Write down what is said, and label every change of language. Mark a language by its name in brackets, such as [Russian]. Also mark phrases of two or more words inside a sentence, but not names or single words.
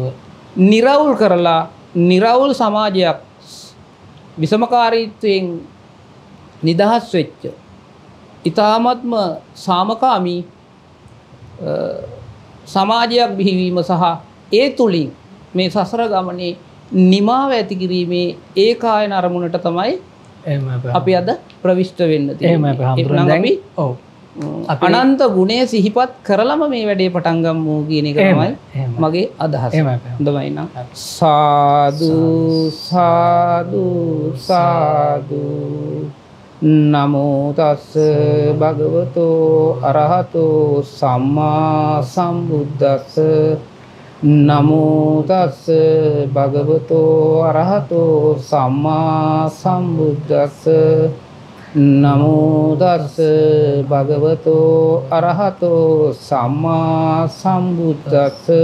[Sinhala] නිරවුල් කරලා නිරවුල් සමාජයක් විෂමකාරීත්වයෙන් නිදහස් වෙච්ච ඊ타ත්ම සාමකාමී සමාජයක් බිහිවීම සහ ඒ තුලින් මේ සසර ගමනේ නිමාව ඇති කිරීමේ ඒකායන අරමුණට තමයි අපි අද ප්‍රවිෂ්ඨ වෙන්න තියෙන්නේ. අනන්ත ගුණය සිහිපත් කරලම මේ වැඩේ පටන් ගමු කියන එක තමයි මගේ අදහස. හොඳයි නම් [Pali] සාදු සාදු සාදු නමෝ තස්ස භගවතෝ අරහතෝ සම්මා සම්බුද්දස්ස නමෝ තස්ස භගවතෝ අරහතෝ සම්මා සම්බුද්දස්ස නමෝ තස්ස භගවතෝ අරහතෝ සම්මා සම්බුද්දස්ස